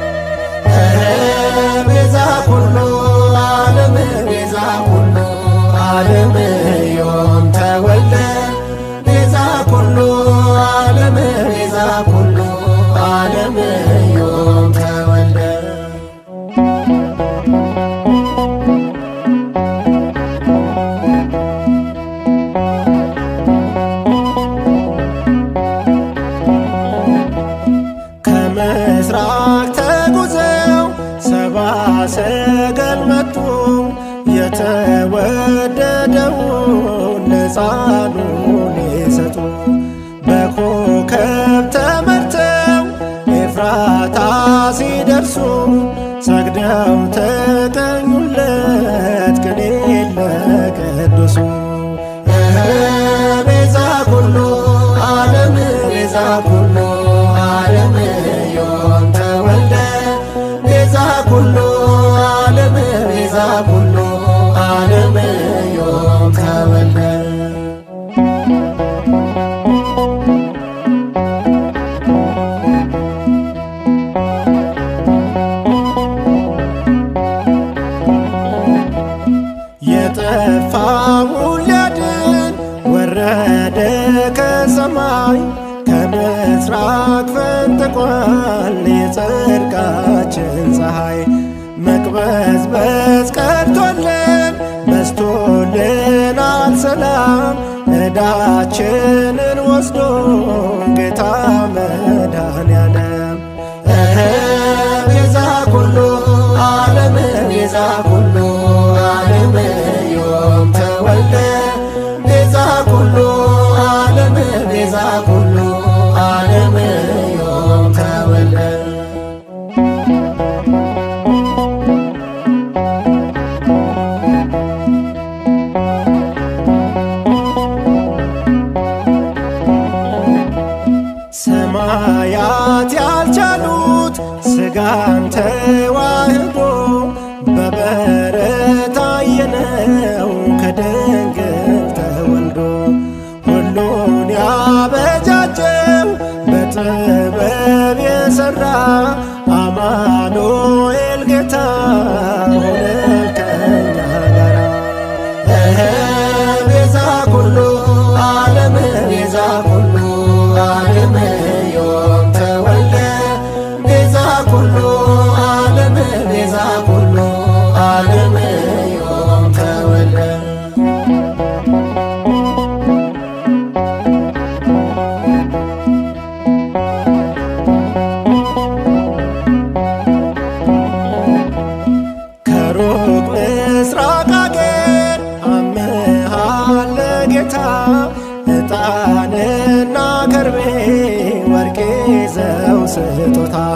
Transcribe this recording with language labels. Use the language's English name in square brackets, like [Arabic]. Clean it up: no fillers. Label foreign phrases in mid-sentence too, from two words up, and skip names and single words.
[Geez] ቤዛ ኩሉ ዓለም ቤዛ ኩሉ ዓለም ዮም ተወልደ ቤዛ ኩሉ ዓለም ቤዛ ኩሉ ዓለም ዮም ተወልደ [Amharic] ከምስራቅ ተጉዘው ሰብአ ሰገል መጡ የተወደደውን ለሕፃኑን ሊሰጡ በኮከብ ተመርተው ኤፍራታ ሲደርሱ ሰግደው ተቀኙለት ቅኔ ለቅዱሱ [Geez] ቤዛ ኩሉ ዓለም ቤዛ ኩሉ ዓለም ዮም ተወልደ ቤዛ ኩሉ ዓለም ቤዛ ኩሉ ዓለም ዮም ተወልደ [Amharic] የጠፋውን ሊያድን ወረደ ከሰማይ ከምስራቅ ፈንጥቋል የጽድቃችን ፀሐይ መቅበዝበዝ ቀርቶልን በስቶልናል ሰላም ዕዳችንን ወስዶ ጌታ መድኃኔዓለም [Geez] ቤዛ ኩሉ ዓለም ቤዛ ኩሉ ዓለም ዮም ተወልደ ቤዛ ኩሉ ዓለም ቤዛ ኩሉ ዓለም ዮም ተወልደ [Amharic] ሰማያት ያልቻሉት ሥጋን ተዋህዶ በበረት አየነው ከድንግል ተወልዶ ሁሉን ያበጃጀው በጥበብ የሠራ አማኑኤል ጌታ ሆነ ከኛ ጋራ [Geez] ቤዛ ኩሉ ዓለም ቤዛ ኩሉ ዓለም ዮም ተወልደ ቤዛ ኩሉ ዓለም ቤዛ ኩሉ ዓለም ዮም ተወልደ [Amharic] ከሩቅ ምስራቅ አገር አምሃለ ጌታ ዕጣንና ከርቤ ወርቅ ይዘው ስጦታ